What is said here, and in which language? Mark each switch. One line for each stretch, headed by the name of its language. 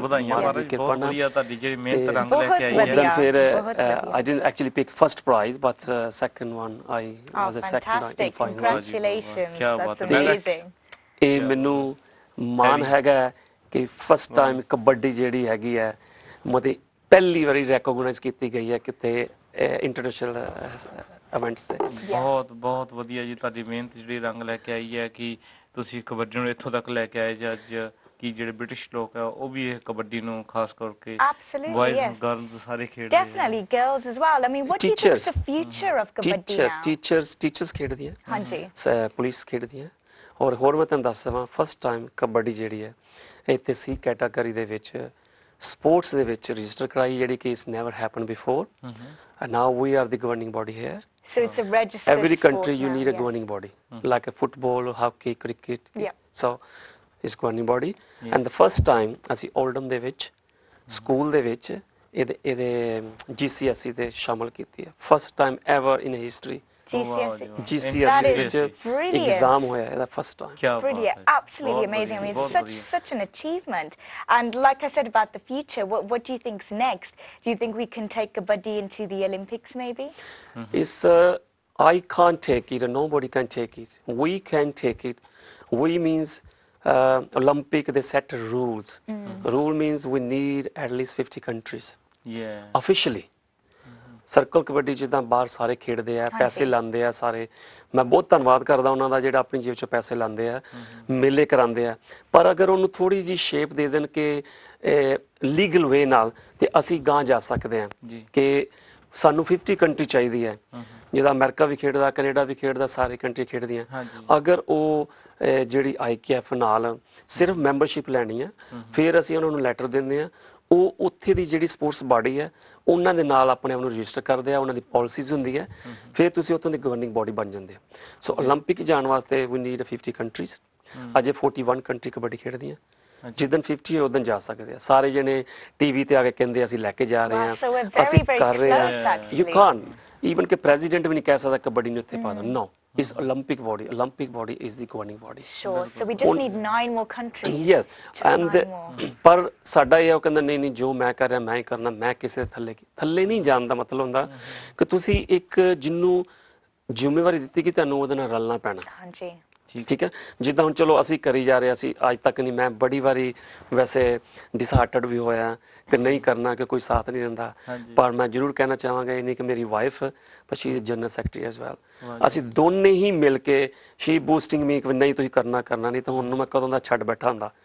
Punjabi: ਵਧਾਈਆਂ ਬਹੁਤ ਵਧੀਆ ਤੁਹਾਡੀ ਜਿਹੜੀ ਮਿਹਨਤ ਰੰਗ ਲੈ ਕੇ ਆਈ ਹੈ
English: then ਫਿਰ I didn't actually pick first prize but second one I was a second in final. Congratulations, that's amazing.
Punjabi: ਇਹ ਮੈਨੂੰ ਮਾਣ ਹੈਗਾ ਕਿ ਫਸਟ ਟਾਈਮ ਕਬੱਡੀ ਜਿਹੜੀ ਹੈਗੀ ਹੈ ਮਤੇ ਪਹਿਲੀ ਵਾਰੀ ਰੈਕੋਗਨਾਈਜ਼ ਕੀਤੀ ਗਈ ਹੈ ਕਿਤੇ ਇੰਟਰਨੈਸ਼ਨਲ ਇਵੈਂਟਸ ਤੇ ਬਹੁਤ ਵਧੀਆ ਜੀ ਤੁਹਾਡੀ ਮਿਹਨਤ ਜਿਹੜੀ ਰੰਗ ਲੈ ਕੇ ਆਈ ਹੈ ਕਿ ਤੁਸੀਂ ਕਬੱਡੀ ਨੂੰ ਇੱਥੋਂ ਤੱਕ ਲੈ ਕੇ ਆਏ ਜੀ ਅੱਜ ਕਿ ਜਿਹੜੇ ਬ੍ਰਿਟਿਸ਼ ਲੋਕ ਆ ਉਹ ਵੀ ਇਹ ਕਬੱਡੀ ਨੂੰ ਖਾਸ ਕਰਕੇ ਬॉयਜ਼ ਗਰਲਸ ਸਾਰੇ ਖੇਡਦੇ
English: definitely girls as well. I mean, what do you think is the future of kabaddi now?
Punjabi: Teachers ਖੇਡਦੀਆਂ ਹਾਂਜੀ ਪੁਲਿਸ ਖੇਡਦੀਆਂ ਔਰ ਹੋਰ ਮੈਂ ਤੁਹਾਨੂੰ ਦੱਸ ਦਵਾਂ ਫਸਟ ਟਾਈਮ ਕਬੱਡੀ ਜਿਹੜੀ ਹੈ ਇੱਥੇ ਸੀ ਕੈਟਾਗਰੀ ਦੇ ਵਿੱਚ ਸਪੋਰਟਸ ਦੇ ਵਿੱਚ ਰਜਿਸਟਰ ਕਰਾਈ ਜਿਹੜੀ ਕਿ
English: Is never happen before and now we are the governing body here. So it's a registered every country you need a governing body like a football hockey cricket so it's governing body and the first time
Punjabi: ਅਸੀਂ ਓਲਡਮ ਦੇ ਵਿੱਚ school ਦੇ ਵਿੱਚ ਇਹਦੇ GCSE ਤੇ ਸ਼ਾਮਲ ਕੀਤੀ ਹੈ
English: first time ever in history GCSE ਵਿੱਚ exam ਹੋਇਆ ਇਹਦਾ first time brilliant absolutely amazing. I mean such an achievement and like I said about the future what do you think's next? Do you think we can take kabaddi into the Olympics maybe? It's I can't take it and nobody can take it. We can take it. We means Olympic, they set rules. Rule means we need at least 50 countries. Officially.
Punjabi: Circle kabaddi ਜਿੱਦਾਂ ਬਾਹਰ ਸਾਰੇ ਖੇਡਦੇ ਆ, ਪੈਸੇ ਲਾਉਂਦੇ ਆ ਸਾਰੇ, ਮੈਂ ਬਹੁਤ ਧੰਨਵਾਦ ਕਰਦਾ ਉਹਨਾਂ ਦਾ ਜਿਹੜਾ ਆਪਣੀ ਜੇਬ 'ਚੋਂ ਪੈਸੇ ਲਾਉਂਦੇ ਆ, ਮੇਲੇ ਕਰਾਉਂਦੇ ਆ, ਪਰ ਅਗਰ ਉਹਨੂੰ ਥੋੜੀ ਜਿਹੀ ਸ਼ੇਪ ਦੇ ਦੇਣ ਕਿ ਲੀਗਲ ਵੇ ਨਾਲ, ਤੇ ਅਸੀਂ ਗਾਂ ਜਾ ਸਕਦੇ ਹਾਂ ਕਿ ਸਾਨੂੰ 50 ਕੰਟਰੀ ਚਾਹੀਦੀ ਹੈ, ਜਿਹਦਾ ਅਮਰੀਕਾ ਵੀ ਖੇਡਦਾ, ਕੈਨੇਡਾ ਵੀ ਖੇਡਦਾ, ਸਾਰੇ ਕੰਟਰੀ ਖੇਡਦੀਆਂ। ਅਗਰ ਉਹ ਜਿਹੜੀ IKF ਨਾਲ ਸਿਰਫ ਮੈਂਬਰਸ਼ਿਪ ਲੈਣੀ ਹੈ, ਫਿਰ ਅਸੀਂ ਉਹਨਾਂ ਨੂੰ ਲੈਟਰ ਦਿੰਦੇ ਹਾਂ, ਉਹ ਉੱਥੇ ਦੀ ਜਿਹੜੀ ਸਪੋਰਟਸ ਬਾਡੀ ਹੈ ਉਹਨਾਂ ਦੇ ਨਾਲ ਆਪਣੇ ਆਪ ਨੂੰ ਰਜਿਸਟਰ ਕਰਦੇ ਆ, ਉਹਨਾਂ ਦੀ ਪਾਲਿਸੀਜ਼ ਹੁੰਦੀ ਹੈ, ਫਿਰ ਤੁਸੀਂ ਉੱਥੋਂ ਦੀ ਗਵਰਨਿੰਗ ਬਾਡੀ ਬਣ ਜਾਂਦੇ ਹੋ। ਸੋ ਓਲੰਪਿਕ ਜਾਣ ਵਾਸਤੇ ਵੀ ਨੀਡ 50 ਕੰਟਰੀਜ਼। ਅਜੇ 41 ਕੰਟਰੀ ਕਬੱਡੀ ਖੇਡਦੀਆਂ, ਜਿੱਦਣ 50 ਉਦੋਂ ਜਾ ਸਕਦੇ ਆ। ਸਾਰੇ ਜਣੇ ਟੀਵੀ ਤੇ ਆ ਕੇ ਕਹਿੰਦੇ ਅਸੀਂ ਲੈ ਕੇ ਜਾ ਰਹੇ ਹਾਂ, ਅਸੀਂ ਕਰ ਰਹੇ ਹਾਂ।
English: you can even
Punjabi: ਕਿ ਪ੍ਰੈਜ਼ੀਡੈਂਟ ਵੀ ਨਹੀਂ ਕਹਿ ਸਕਦਾ ਕਬੱਡੀ ਨੂੰ ਇੱਥੇ ਪਾ ਦੋ।
English: No, is Olympic body. Olympic body is the governing body. Sure. So we just need 9 more countries. Yes.
Punjabi: And ਪਰ ਸਾਡਾ ਇਹ ਉਹ ਕਹਿੰਦਾ ਨਹੀਂ ਨਹੀਂ ਜੋ ਮੈਂ ਕਰ ਰਿਹਾ ਮੈਂ ਹੀ ਕਰਨਾ, ਮੈਂ ਕਿਸੇ ਦੇ ਥੱਲੇ ਨਹੀਂ ਜਾਣ ਦਾ ਮਤਲਬ ਹੁੰਦਾ ਕਿ ਤੁਸੀਂ ਇੱਕ ਜਿਹਨੂੰ ਜ਼ਿੰਮੇਵਾਰੀ ਦਿੱਤੀ ਕਿ ਤੁਹਾਨੂੰ ਉਹਦੇ ਨਾਲ ਰਲਣਾ ਪੈਣਾ। ਹਾਂਜੀ, ਠੀਕ ਹੈ। ਜਿੱਦਾਂ ਹੁਣ ਚਲੋ ਅਸੀਂ ਕਰੀ ਜਾ ਰਹੇ, ਅਸੀਂ ਅੱਜ ਤੱਕ ਨਹੀਂ, ਮੈਂ ਬੜੀ ਵਾਰੀ ਵੈਸੇ ਡਿਸਹਾਰਟਡ ਵੀ ਹੋਇਆ ਕਿ ਨਹੀਂ ਕਰਨਾ, ਕਿ ਕੋਈ ਸਾਥ ਨਹੀਂ ਦਿੰਦਾ, ਪਰ ਮੈਂ ਜ਼ਰੂਰ ਕਹਿਣਾ ਚਾਹਾਂਗਾ ਇਹ ਨਹੀਂ ਕਿ ਮੇਰੀ wife
English: but she is general secretary as well,
Punjabi: ਅਸੀਂ ਦੋਨੇ ਹੀ ਮਿਲ ਕੇ
English: she boosting me
Punjabi: ਕਿ ਨਹੀਂ ਤੁਸੀਂ ਕਰਨਾ ਨਹੀਂ ਤਾਂ ਹੁਣ ਮੈਂ ਕਦੋਂ ਦਾ ਛੱਡ ਬੈਠਾ ਹੁੰਦਾ।